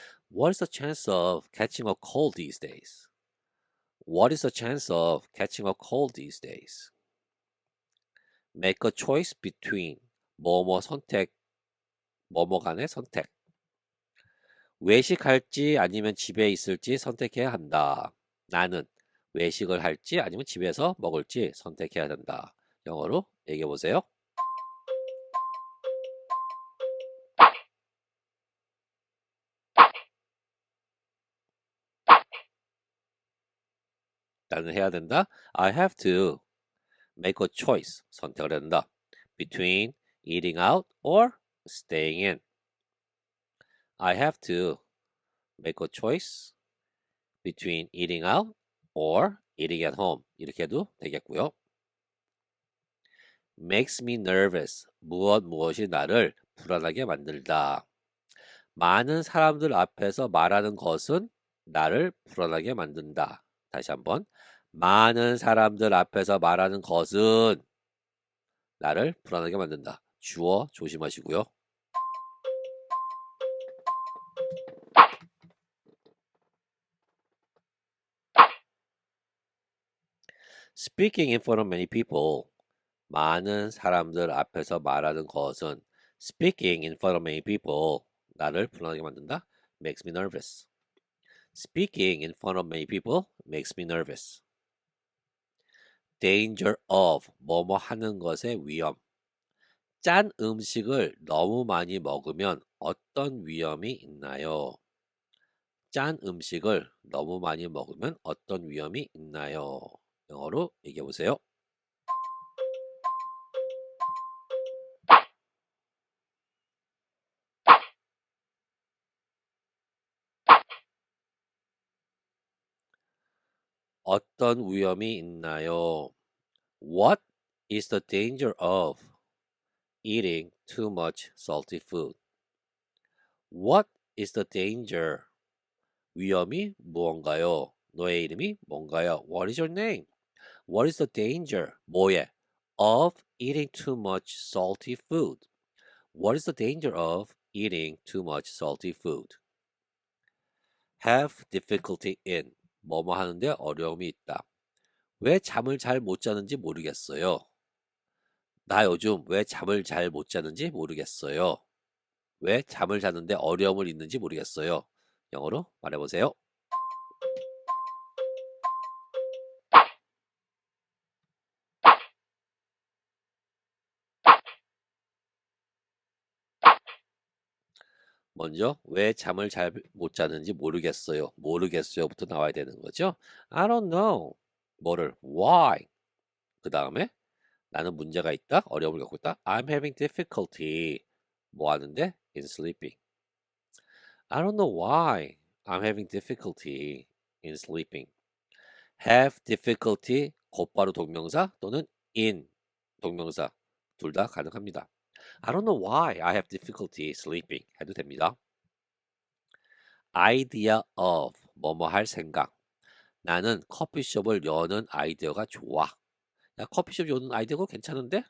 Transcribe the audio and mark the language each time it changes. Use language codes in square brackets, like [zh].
[en] What is the chance of catching a cold these days? What is the chance of catching a cold these days? Make a choice between [ko] 뭐뭐 선택, 뭐뭐 간의 선택. 외식할지 아니면 집에 있을지 선택해야 한다. 나는 외식을 할지 아니면 집에서 먹을지 선택해야 된다. 영어로 얘기해 보세요. 나는 해야 된다. [en] I have to make a choice. [ko] 선택을 해야 된다. [en] Between eating out or staying in. I have to make a choice between eating out or eating at home. [ko] 이렇게 해도 되겠고요. [en] makes me nervous. [ko] 무엇이 나를 불안하게 만들다. 많은 사람들 앞에서 말하는 것은 나를 불안하게 만든다. 다시 한번. 많은 사람들 앞에서 말하는 것은 나를 불안하게 만든다. 주어 조심하시고요. [en] Speaking in front of many people. [ko] 많은 사람들 앞에서 말하는 것은 [en] speaking in front of many people. [ko] 나를 불안하게 만든다. [en] makes me nervous. Speaking in front of many people makes me nervous. danger of. [ko] 뭐뭐 하는 것의 위험. 짠 음식을 너무 많이 먹으면 어떤 위험이 있나요? 짠 음식을 너무 많이 먹으면 어떤 위험이 있나요? 영어로 얘기해 보세요. 어떤 위험이 있나요? [en] What is the danger of eating too much salty food? What is the danger? [ko] 위험이 무언가요? 너의 이름이 뭔가요? [en] What is your name? What is the danger? 뭐에? Of eating too much salty food. What is the danger of eating too much salty food? Have difficulty in. [ko] 뭐뭐 하는데 어려움이 있다. 왜 잠을 잘 못 자는지 모르겠어요. 나 요즘 왜 잠을 잘 못 자는지 모르겠어요. 왜 잠을 자는데 어려움을 있는지 모르겠어요. 영어로 말해보세요. 먼저 왜 잠을 잘 못 자는지 모르겠어요. 모르겠어요부터 나와야 되는 거죠. [en] I don't know. 뭐를? Why? [ko] 그 다음에 나는 문제가 있다. 어려움을 겪고 있다. [en] I'm having difficulty. [ko] 뭐 하는데? [en] In sleeping. I don't know why I'm having difficulty in sleeping. have difficulty [ko] 곧바로 동명사 또는 in 동명사 둘 다 가능합니다. [en] I don't know why I have difficulty sleeping [ko] 해도 됩니다. [en] idea of [ko] 뭐뭐 할 생각. 나는 커피숍을 여는 아이디어가 좋아. 야, 커피숍 여는 아이디어가 괜찮은데?